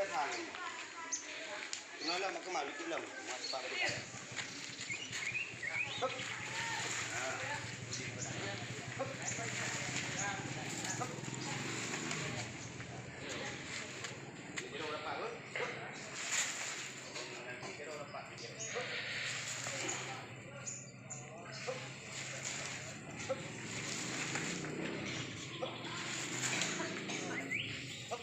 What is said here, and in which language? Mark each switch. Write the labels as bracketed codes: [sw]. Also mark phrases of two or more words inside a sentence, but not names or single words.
[ms] Kenapa mak kemalu tu lang? Mak sebab tu. Hop. Nah. Hop. Hop. Kira berapa tu? Kira berapa? Hop. Hop. Hop. Hop.